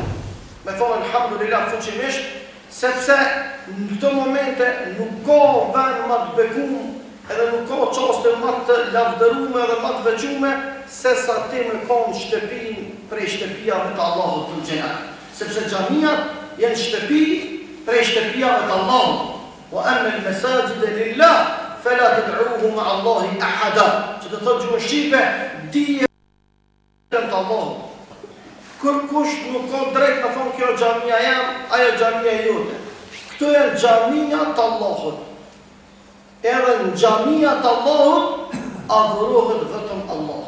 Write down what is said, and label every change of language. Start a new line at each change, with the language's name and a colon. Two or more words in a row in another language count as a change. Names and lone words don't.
Albanian: Me thonë alhamdulillah fuqimisht, sepse në këto momente nuk ka vend më të bekuar, edhe nuk ka qaste më të lavdërume edhe më të veçume, se sa ti me konë shtëpin prej shtëpijave të Allahut të xhenat. Sepse xhamiat janë shtëpi prej shtëpijave të Allahut.
Arabic: وأن المساجد لله فلا تدعوا مع الله أحدا.
Albanian: Që të thotë gjuhën shqipe, dije të Allahut. Kërkush nuk ka drejt me thonë kjo xhamia jam, ajo xhamia jote. Këto janë xhamia të Allahut. Edhe në xhamia të Allahut adhurohet vetëm Allahu.